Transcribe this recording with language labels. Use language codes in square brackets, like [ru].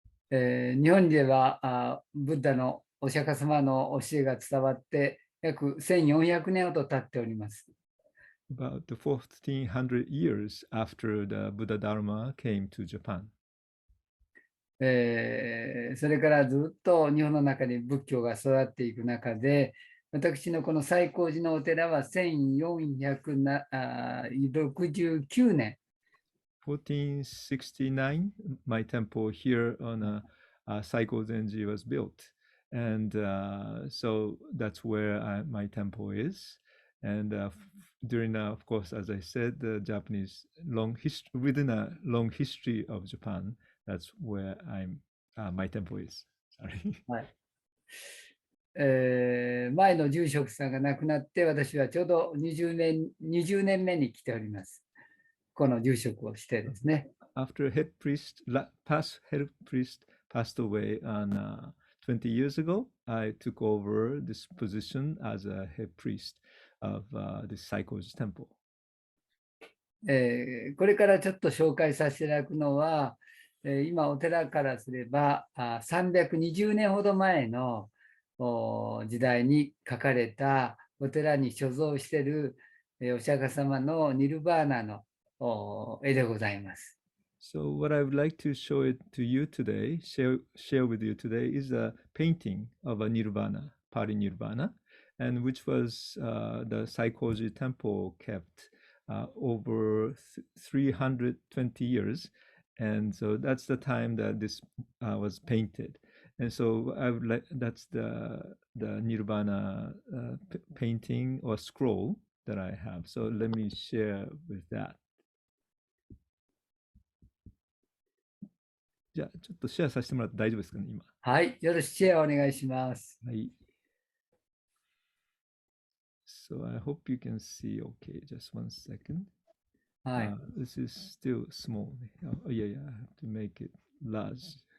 [ja] 日本ではブッダのお釈迦様の教えが伝わって約1400年ほど経っております。 [en] About 1400 years after the Buddha Dharma came to Japan. [ja] それからずっと日本の中に仏教が育っていく中で、私のこの西光寺のお寺は1469年。 [en] 1469, my temple here on Saiko Zenji was built. And so that's where my temple is. And during, of course, as I said, the Japanese within a long history of Japan, that's where my temple is. Sorry. [ja] はい。前の住職さんが亡くなって、私はちょうど20年目に来ております。この住職をしてですね。 [en] After past head priest passed away on 20 years ago, I took over this position as a head priest of the Saikoji temple. [ja] これからちょっと紹介させていただくのは、今お寺からすれば320年ほど前の時代に書かれたお寺に所蔵しているお釈迦様のニルバーナの絵でございます。 [en] So what I would like to show it to you today, share with you today, is a painting of a Nirvana, Parinirvana, and which was the Saikoji temple kept over 320 years. And so that's the time that this was painted. And so I would like, that's the Nirvana painting or scroll that I have. So let me share with that. [ja] じゃあちょっとシェアさせてもらって大丈夫ですかね、今。はい、よろしくシェアお願いします。はい。 [en] So I hope you can see okay. Just one second. [ja] はい。 [en] This is still small. Oh, yeah, I have to make it large.